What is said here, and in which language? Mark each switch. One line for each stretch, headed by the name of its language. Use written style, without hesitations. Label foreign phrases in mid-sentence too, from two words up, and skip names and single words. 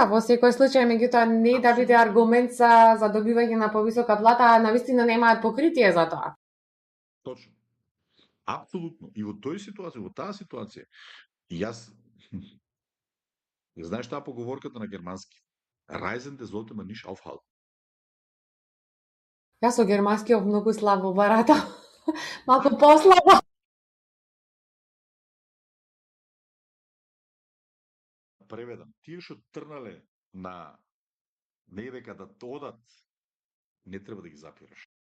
Macedonian: Во секој случај, меѓутоа не да биде аргумент за добивање на повисока плата, а навистина немаат покритие за тоа. Точно. Апсолутно. И во тој ситуација, во таа ситуација, јас знаеш таа поговорката на германски.
German: Reisende sollte man nicht aufhalten.
Macedonian: Јас со германскиот многу слабо баратам. Малку послабо. Преведам. Тие што трнале на невека да одат, не треба да ги запираш.